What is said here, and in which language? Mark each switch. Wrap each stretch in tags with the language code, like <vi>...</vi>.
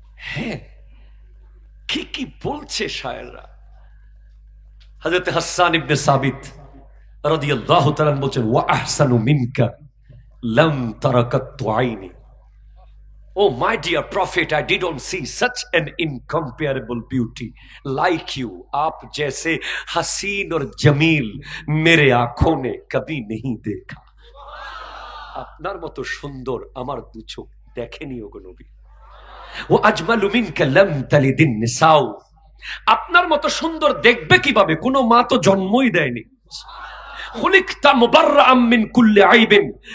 <bn>হ্যাঁ, কি কি বলছে শায়েররা। হযরত হাসান ইবনে সাবিত রাদিয়াল্লাহু তাআলা বলেন,</bn> <ar>ওয়া আহসানু মিনকা লাম তারাকাত আইনি।</ar> <en>Oh my dear prophet, I didn't see such an incomparable beauty like you.</en> <hi>आप जैसे हसीन और जमील मेरे आंखों ने कभी नहीं देखा।</hi> <bn>আপনার মতো সুন্দর আমার দু চোখ দেখেনি ওগো নবী।</bn> <ar>ও আজমালু মিনকা লাম তালিদিন নিসাউ।</ar> <bn>আপনার মতো সুন্দর দেখবে কিভাবে? কোনো মা তো জন্মই দেয়নি।</bn> <ar>খুলিকতা মুবাররাআম মিন কুল্লি আইবিন।</ar>